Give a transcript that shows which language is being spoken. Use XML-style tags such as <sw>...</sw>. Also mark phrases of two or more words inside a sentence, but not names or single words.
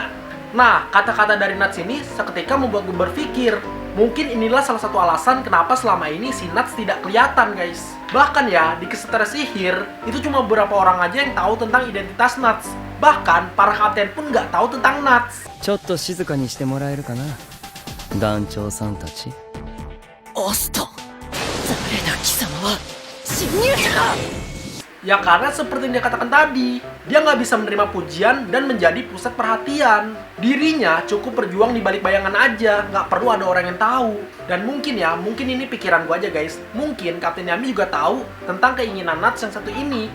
<id>Nah, kata-kata dari Nuts ini seketika membuat gue berpikir, mungkin inilah salah satu alasan kenapa selama ini si Nuts tidak kelihatan, guys. Bahkan ya, di kesetara sihir, itu cuma beberapa orang aja yang tahu tentang identitas Nuts. Bahkan, para kapten pun nggak tahu tentang Nuts.</id> <ja>ちょっと静かにしてもらえるかな。団長さんたち。アスタ、誰だ貴様は侵入者だ。</ja> <id>Ya karena seperti yang dia katakan tadi, dia nggak bisa menerima pujian dan menjadi pusat perhatian. Dirinya cukup berjuang di balik bayangan aja, nggak perlu ada orang yang tahu. Dan mungkin ini pikiran gua aja guys. Mungkin Kapten Yami juga tahu tentang keinginan Nuts yang satu ini.</id>